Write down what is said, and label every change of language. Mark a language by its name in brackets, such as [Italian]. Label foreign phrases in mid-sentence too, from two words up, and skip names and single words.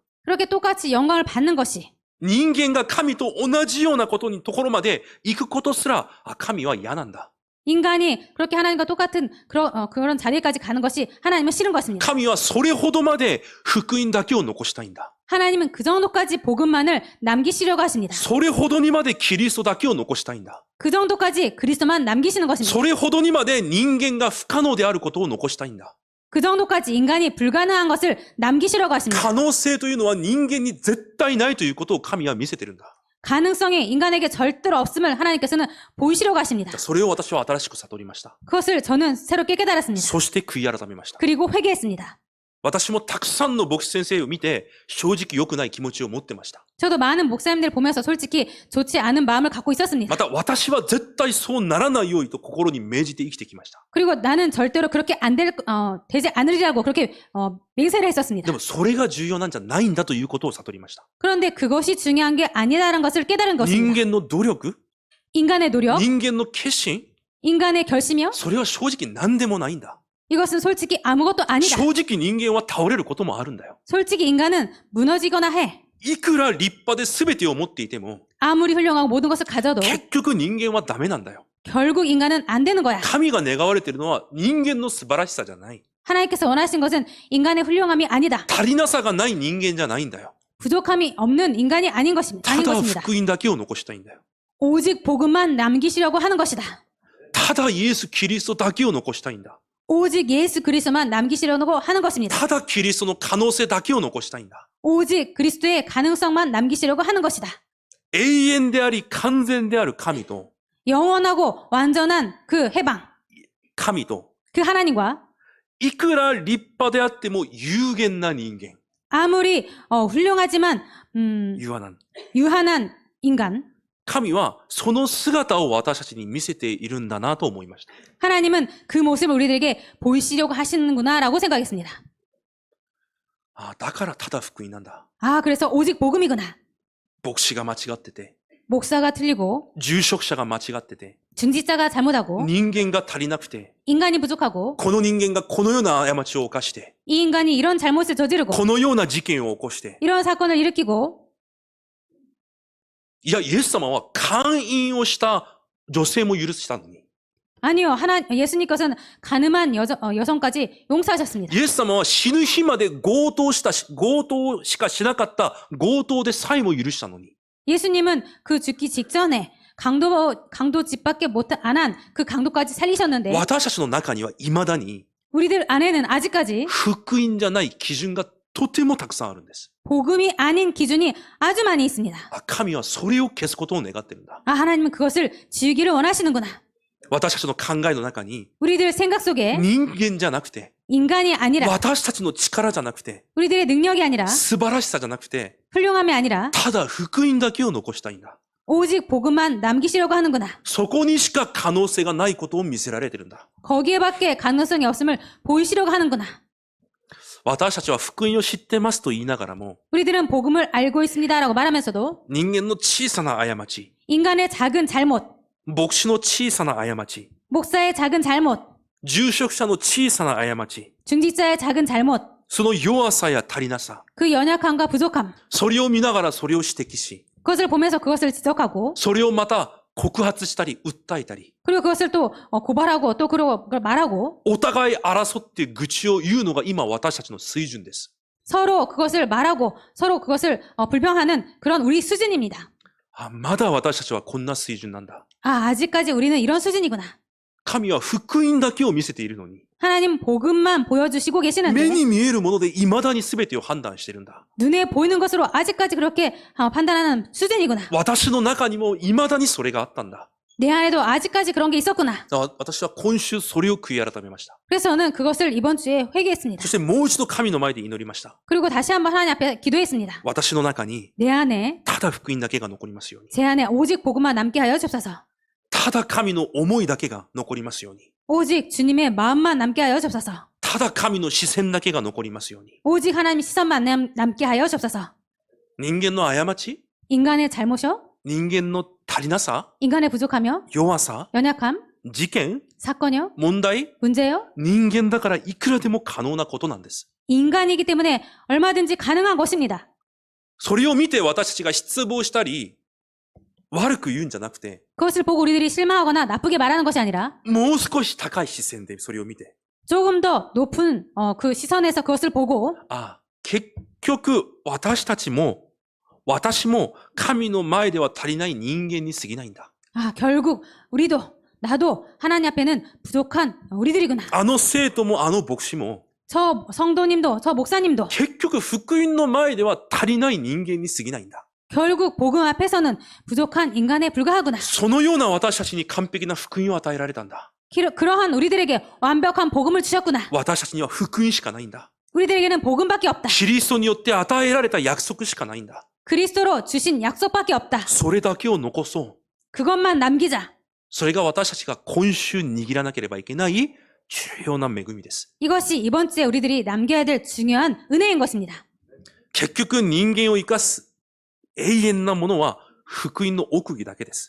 [Korean] 그렇게 똑같이 영광을 받는 것이 [Japanese] 人間が神と同じようなところまで行くことすら、神は嫌なんだ。 [Korean] 인간이 그렇게 하나님과 똑같은 그런 자리까지 가는 것이 하나님은 싫은 것입니다. [Japanese] 神はそれほどまで福音だけを残したいんだ。 [Korean] 하나님은 그 정도까지 복음만을 남기시려고 하십니다. [Japanese] それほどにまでキリストだけを残したいんだ。 [Korean] 그 정도까지 그리스도만 남기시는 것입니다. [Japanese] それほどにまで人間が不可能であることを残したいんだ。 [Korean] 그 정도까지 인간이 불가능한 것을 남기시려고 하십니다. [Japanese] 可能性というのは人間に絶対ないということを神は見せてるんだ。 [Korean] 가능성이 인간에게 절대로 없음을 하나님께서는 보이시려고 하십니다. [Japanese] それを私は新しく悟りました。 [Korean] 그것을 저는 새롭게 깨달았습니다. [Japanese] そして悔い改めました。 [Korean] 그리고 회개했습니다. [Japanese] 私もたくさんの牧師先生を見て正直良くない気持ちを持ってました。 [Korean] 저도 많은 목사님들 보면서 솔직히 좋지 않은 마음을 갖고 있었습니다. [Japanese] また私は絶対そうならないようにと心に銘じて生きてきました。 [Korean] 그리고 나는 절대로 그렇게 되지 않으리라고 그렇게 맹세를 했었습니다. [Japanese] でもそれが重要なんじゃないんだということを悟りました。 [Korean] 그런데 그것이 중요한 게 아니다라는 것을 깨달은 [Japanese] 人 [Korean] 것입니다. [Japanese] 間の努力、 [Korean] 인간의 노력, [Japanese] 人間の決心、 [Korean] 인간의 결심이요? [Japanese] それは正直何でもないんだ。 [Korean] 이것은 솔직히 아무것도 아니다. [Japanese] 正直人間は倒れることもあるんだよ。 [Korean] 솔직히 인간은 무너지거나 해. [Japanese] いくら立派で全てを持っていても、 [Korean] 아무리 훌륭하고 모든 것을 가져도 [Japanese] 結局人間はダメなんだよ。 [Korean] 결국 인간은 안 되는 거야. [Japanese] 神が願われているのは人間の素晴らしさじゃない。 [Korean] 하나님께서 원하신 것은 인간의 훌륭함이 아니다. [Japanese] 足りなさがない人間じゃないんだよ。 [Korean] 부족함이 없는 인간이 아닌 것입니다. [Japanese] た [Korean] 아닌 [Japanese] だ [Korean] 것입니다. [Japanese] 福音だけを残したいんだよ。 [Korean] 오직 복음만 남기시려고 하는 것이다. [Japanese] ただイエス・キリストだけを残したいんだ。 [Korean] 오직 예수 그리스도만 남기시려고 하는 것입니다. [Japanese] ただキリストの可能性だけを残したいんだ。 [Korean] 오직 그리스도의 가능성만 남기시려고 하는 것이다. [Japanese] 永遠であり完全である神と、 [Korean] 영원하고 완전한 그 해방, [Japanese] 神と、 [Korean] 그 하나님과 [Japanese] いくら立派であっても有限な人間。 [Korean] 아무리 훌륭하지만 ユアナン。 유한한 인간, [Japanese] 神はその姿を私たちに見せているんだなと思いました。 [Korean] 하나님은 그 모습을 우리들에게 보이시려고 하시는구나라고 생각했습니다. [Japanese] ああ、だからただ福音なんだ。 [Korean] 아, 그래서 오직 복음이구나. [Japanese] 牧師が間違ってて、 [Korean] 목사가 틀리고 [Japanese] 住職者が間違ってて、 [Korean] 증지자가 잘못하고 [Japanese] 人間が足りなくて、 [Korean] 인간이 부족하고 [Japanese] この人間がこのような過ちを犯して、 [Korean] 이 인간이 이런 잘못을 저지르고 [Japanese] このような事件を起こして、 [Korean] 이런 사건을 일으키고 [Japanese] いや、イエス様は姦淫をした女性も許したのに、 [Korean] 아니요. 예수님께서는 가늠한 여성까지 용서하셨습니다. [Japanese] イエス様は死ぬ日まで強盗しかしなかった強盗でさえも許したのに、 [Korean] 예수님은 그 죽기 직전에 강도 집밖에 안 한 그 강도까지 살리셨는데 [Japanese] 私たちの中には未だに [Korean] 우리들 안에는 아직까지 [Japanese] 福音じゃない基準がとてもたくさんあるんです。 [Korean] 복음이 아닌 기준이 아주 많이 있습니다. [Japanese] あ、神はそれを消すことを願ってるんだ。 [Korean] 아, 하나님은 그것을 지우기를 원하시는구나. [Japanese] 私たちの考えの中に [Korean] 우리들 생각 속에 [Japanese] 人間じゃなくて、 [Korean] 인간이 아니라 [Japanese] 私たちの力じゃなくて、 [Korean] 우리들의 능력이 아니라 [Japanese] 素晴らしさじゃなくて、 [Korean] 훌륭함이 아니라 [Japanese] ただ福音だけを残したいんだ。 [Korean] 오직 복음만 남기시려고 하는구나. [Japanese] そこにしか可能性がないことを見せられてるんだ。 [Korean] 거기에밖에 가능성이 없음을 보이시려고 하는구나. [Japanese] 私たちは福音を知ってますと言いながらも、 [Korean] 우리들은 복음을 알고 있습니다라고 말하면서도 [Japanese] 人間の小さな過ち、 [Korean] 인간의 작은 잘못, [Japanese] 牧師の小さな過ち、 [Korean] 목사의 작은 잘못, [Japanese] 住職者の小さな過ち、 [Korean] 중직자의 작은 잘못, [Japanese] その弱さや足りなさ、 [Korean] 그 연약함과 부족함, [Japanese] それを見ながらそれを指摘し、 [Korean] 그것을 보면서 그것을 지적하고 [Japanese] それをまた告発したり訴えたり、 [Korean] 그리고 그것을 또 고발하고 또 그걸 말하고 [Japanese] お互い争って愚痴を言うのが今私たちの水準です。 [Korean] 서로 그것을 말하고 서로 그것을 불평하는 그런 우리 수준입니다. [Japanese] あ、まだ私たちはこんな水準なんだ。 [Korean] 아, 아직까지 우리는 이런 수준이구나. [Japanese] 神は福音だけを見せているのに、 [Korean] 하나님 복음만 보여주시고 [Japanese] 目 [Korean] 계시는데 [Japanese] に見えるもので未だに全てを判断しているんだ。 [Korean] 눈에 보이는 것으로 아직까지 그렇게 판단하는 수준이구나. [Japanese] 私の中にも未だにそれがあったんだ。 [Korean] 내 안에도 아직까지 그런 게 있었구나. [Japanese] 私は今週それを悔い改めました。 [Korean] 그래서 저는 그것을 이번 주에 회개했습니다. [Japanese] そしてもう一度神の前で祈りました。 [Korean] 그리고 다시 한번 하나님 앞에 기도했습니다. [Japanese] 私の中に [Korean] 내 안에 [Japanese] ただ福音だけが残りますように。 [Korean] 제 안에 오직 복음만 남게 하여 주옵소서. [Japanese] ただ神の思いだけが残りますように。 [Korean] 오직 주님의 마음만 남게 하여 주옵소서. [Japanese] ただ神の視線だけが残りますように。 [Korean] 오직 하나님 시선만 남게 하여 주옵소서. [Japanese] 人間の過ち、 [Korean] 인간의 잘못이요, [Japanese] 人間の足りなさ、 [Korean] 인간의 부족하며, [Japanese] 弱さ、 [Korean] 연약함, [Japanese] 事件、 [Korean] 사건이요, [Japanese] 問題、 [Korean] 문제요. [Japanese] 人間だからいくらでも可能なことなんです。 [Korean] 인간이기 때문에 얼마든지 가능한 것입니다. [Japanese] それを見て私たちが失望したり、悪く言うんじゃなくて、 [Korean] 그것을 보고 우리들이 실망하거나 나쁘게 말하는 것이 아니라 [Japanese] もう少し高い視線でそれを見て、 [Korean] 조금 더 높은 그 시선에서 그것을 보고 [Japanese] あ、結局私も神の前では足りない人間に過ぎないんだ。 [Korean] 아, 결국 나도 하나님 앞에는 부족한 우리들이구나. [Japanese] あの生徒もあの牧師も、 [Korean] 저 성도님도 저 목사님도 [Japanese] 結局福音の前では足りない人間に過ぎないんだ。 [Korean] 결국 복음 앞에서는 부족한 인간에 불과하구나. [Japanese] そのような私たちに完璧な福音を与えられたんだ。 [Korean] 그러한 우리들에게 완벽한 복음을 주셨구나. [Japanese] 私たちには福音しかないんだ。 [Korean] 우리들에게는 복음밖에 없다. [Japanese] キリストによって与えられた約束しかないんだ。 [Korean] 그리스도로 주신 약속밖에 없다. [Japanese] それだけを残そう。 [Korean] 그것만 남기자. [Japanese] それが私たちが今週握らなければいけない重要な恵みです。 [Korean] 이것이 이번 주에 우리들이 남겨야 될 중요한 은혜인 것입니다. [Japanese] 結局人間を生かす永遠なものは福音の奥義だけです。